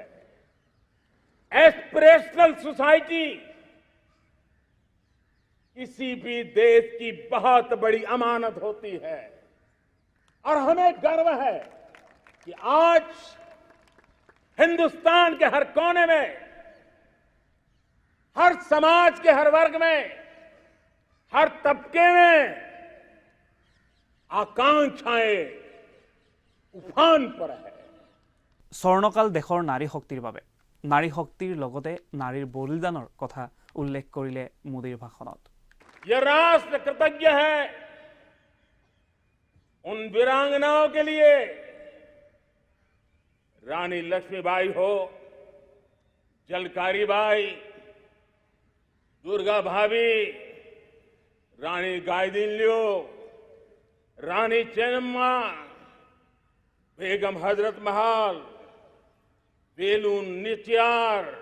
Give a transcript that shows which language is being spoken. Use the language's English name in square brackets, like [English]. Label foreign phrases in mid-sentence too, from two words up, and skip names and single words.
[English] aspirational society [Hindi] किसी भी देश की बहुत बड़ी अमानत होती है और हमें गर्व है कि आज हिंदुस्तान के हर कोने में, हर समाज के हर वर्ग में, हर तबके में आकांक्षाएं उफान पर है। [Assamese] স্বৰ্ণকাল দেশৰ নাৰী শক্তিৰ বাবে। নাৰী শক্তিৰ লগতে নাৰীৰ বলিদানৰ কথা উল্লেখ কৰিলে মোদীৰ ভাষণত। [Hindi] यह राष्ट्र कृतज्ञ है उन वीरांगनाओं के लिए, रानी लक्ष्मीबाई हो, झलकारी बाई, दुर्गा भाभी, रानी गायदिन्लियो, रानी चेन्नम्मा, बेगम हजरत महल, वेलू निचियार।